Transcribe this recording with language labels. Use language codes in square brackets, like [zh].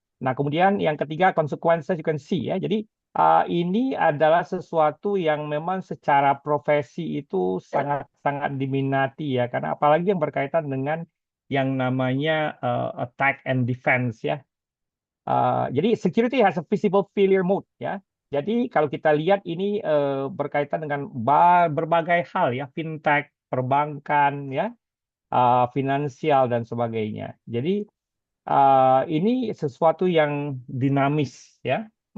[id] Nah, kemudian yang ketiga konsekuensi ya. Jadi ini adalah sesuatu yang memang secara profesi itu sangat-sangat diminati ya karena apalagi yang berkaitan dengan yang namanya attack and defense ya. [en] Jadi security has a visible failure mode ya. [id] Jadi kalau kita lihat ini berkaitan dengan berbagai hal ya, fintech, perbankan ya, finansial dan sebagainya. Jadi ini sesuatu yang dinamis ya.